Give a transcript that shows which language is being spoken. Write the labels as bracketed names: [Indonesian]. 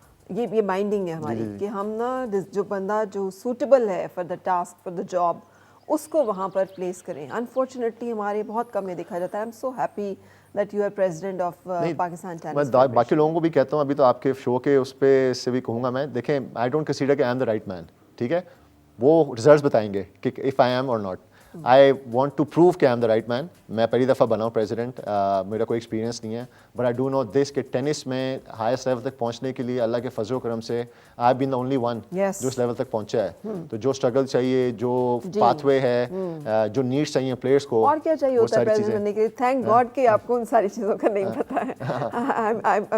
[Urdu] یہ مائنڈنگ ہے ہماری کہ ہم نا جو بندہ جو سوٹیبل ہے [English] for the task, for the job, [Urdu] اس کو وہاں پر پلیس کریں. [English] unfortunately [Urdu] ہمارے بہت کم یہ دیکھا جاتا ہے. [English] I am so happy that you are president of Pakistan Tennis Federation. [Urdu] میں باقی لوگوں کو بھی کہتا ہوں, ابھی تو آپ کے شو کے اس پہ سے بھی کہوں گا میں, دیکھیں [English] I don't consider [Urdu] کہ [English] I am the right man, [Urdu] ٹھیک ہے, وہ ریزلٹس بتائیں گے کہ [English] if I am or not. I want to prove کہ I am the right man. [Urdu] میں پہلی دفعہ بنا ہوں پریزیڈنٹ, میرا کوئی ایکسپیرینس نہیں ہے, [English] but I do know this [Urdu] کہ ٹینس میں ہائیسٹ لیول تک پہنچنے کے لیے اللہ کے فضل و کرم سے [English] I have been the only one [Urdu] جو اس لیول تک پہنچا ہے. تو جو اسٹرگل چاہیے, جو پاتھ وے ہے, جو نیڈس چاہیے پلیئرس کو, اور کیا چاہیے ہوتا ہے پریزیڈنٹ بننے کے لیے. تھینک گاڈ کہ آپ کو ان ساری چیزوں کا نہیں پتہ ہے.